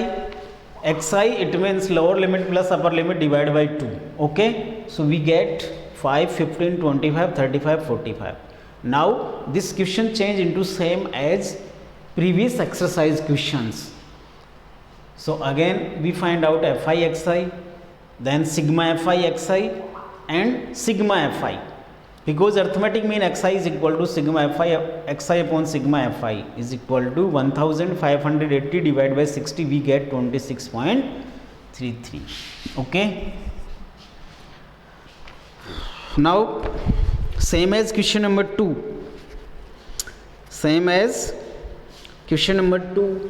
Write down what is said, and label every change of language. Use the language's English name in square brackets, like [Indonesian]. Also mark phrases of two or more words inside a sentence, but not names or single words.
[English] Xi, it means lower limit plus upper limit divided by 2. Okay, so we get 5, 15, 25, 35, 45. Now this question change into same as previous exercise questions. So again we find out fi xi, then sigma fi xi and sigma fi, because arithmetic mean xi is equal to sigma fi xi upon sigma fi is equal to 1580 divided by 60, we get 26.33. okay, now same as question number 2. Same as question number 2.